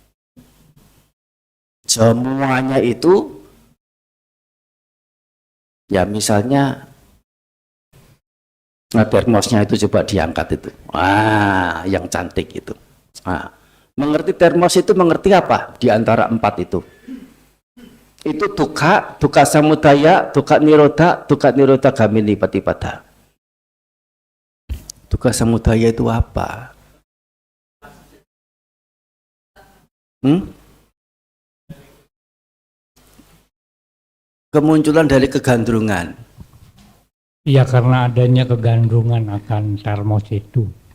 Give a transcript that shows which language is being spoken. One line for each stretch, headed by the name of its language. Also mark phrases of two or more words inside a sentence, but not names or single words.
Indonesian: Semuanya itu, ya misalnya Nah, termosnya itu coba diangkat itu. Wah, yang cantik itu. Nah, mengerti termos itu mengerti apa di antara 4 itu?
Pali: Itu dukkha, dukkha samudaya, dukkha nirodha gamini patipada. Dukkha samudaya
Indonesian: itu apa? Kemunculan dari kegandrungan. Iya, karena adanya kegandrungan akan termos itu.